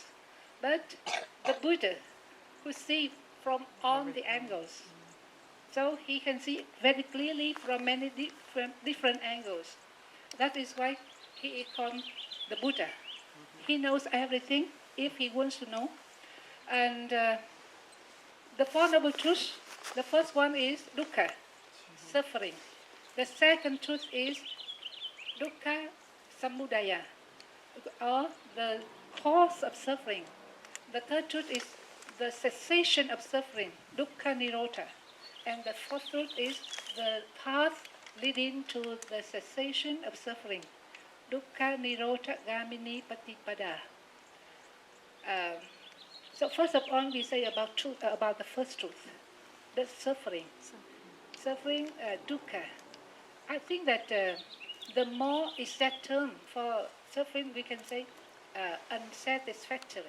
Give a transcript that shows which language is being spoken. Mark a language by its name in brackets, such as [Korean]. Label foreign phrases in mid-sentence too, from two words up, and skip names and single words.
[English] But the Buddha who see from all the angles, so he can see very clearly from many different angles. That is why he is called the Buddha. He knows everything if he wants to know. And the Four Noble Truths, the first one is dukkha, suffering. The second truth is [Pali] dukkha samudaya, [English] or the cause of suffering. The third truth is the cessation of suffering, [Pali] dukkha nirodha. [English] And the fourth truth is the path leading to the cessation of suffering, [Pali] dukkha nirodha gamini patipada. [English] So first of all, we say about truth, about the first truth, the suffering, dukkha. I think that the more exact term for suffering, we can say unsatisfactory.